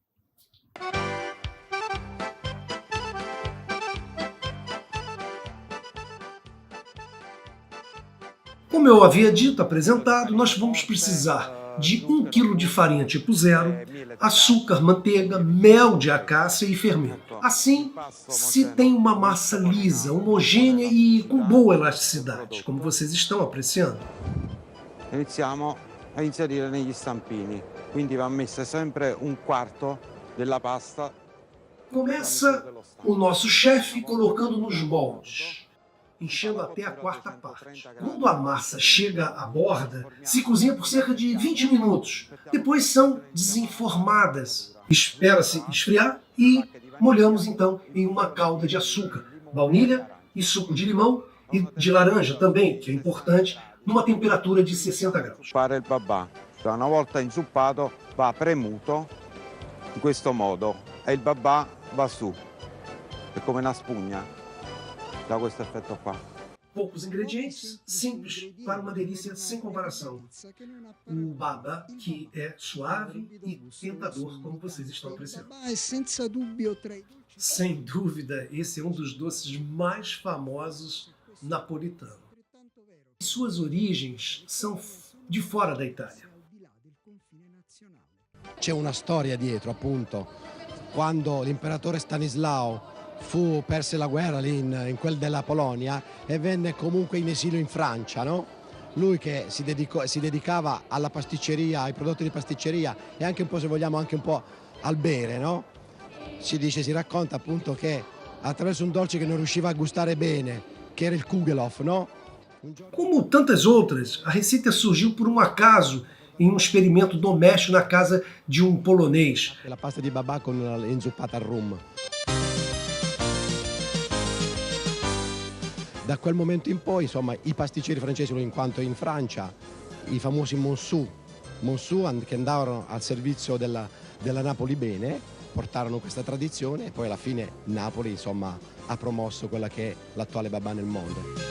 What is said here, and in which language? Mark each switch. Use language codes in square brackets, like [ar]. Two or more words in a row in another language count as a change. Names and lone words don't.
[pt] Como eu havia dito, apresentado, nós vamos precisar de 1 kg de farinha tipo 0, açúcar, manteiga, mel de acácia e fermento. Assim, se tem uma massa lisa, homogênea e com boa elasticidade, como vocês estão apreciando. [it] Iniziamo a inserire negli stampini, quindi va messa sempre 1/4 della pasta. [pt] Começa o nosso chefe colocando nos moldes, enchendo até a 4ª parte. Quando a massa chega à borda, se cozinha por cerca de 20 minutos. Depois são desenformadas. Espera-se esfriar e molhamos então em uma calda de açúcar, baunilha e suco de limão e de laranja também, que é importante, numa temperatura de 60 graus. [it] Fare il babà, cioè una volta inzuppato va premuto in questo modo e il babà va su, è come una spugna. Dá questo effetto qua. [pt] Poucos ingredientes, simples, para uma delícia sem comparação. O baba, que é suave e tentador, como vocês estão apreciando. Sem dúvida, esse é um dos doces mais famosos napolitanos. Suas origens são de fora da Itália. [it] C'è una storia dietro, appunto, quando l'imperatore Stanislao perse la guerra lì in quel della Polonia e venne comunque in esilio in Francia, no? Lui che si dedicava alla pasticceria, ai prodotti di pasticceria e anche un po', se vogliamo, anche un po' al bere, no? Si racconta appunto che attraverso un dolce che non riusciva a gustare bene, che era il Kugelhof, no? [pt] Como tantas outras, a receita surgiu por um acaso em um experimento doméstico na casa de um polonês. [it] La pasta di babà con inzuppata al rum. Da quel momento in poi, insomma, i pasticceri francesi, in quanto in Francia, i famosi Monceau che andavano al servizio della Napoli Bene, portarono questa tradizione e poi alla fine Napoli, insomma, ha promosso quella che è l'attuale babà nel mondo.